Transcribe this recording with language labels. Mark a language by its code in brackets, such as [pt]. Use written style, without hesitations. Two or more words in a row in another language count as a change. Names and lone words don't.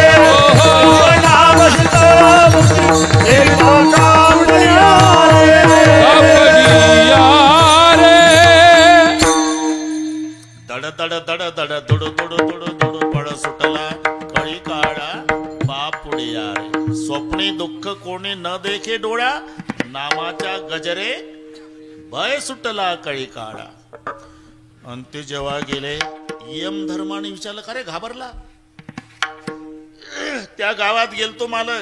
[mr] जीवनाम सुंदर सेवी मागा पडिया रे. दड दड दड दड दुडू दुडू दुडू दुडू फळ सुटला कळी काळा बापुडिया रे. स्वप्नी दुःख कोणी न देखे डोळ्या नामाच्या गजरे भय सुटला कळी काळा. आणि ते जेव्हा गेले यम धर्माने विचारलं का रे घाबरला. त्या गावात गेलतो मालक.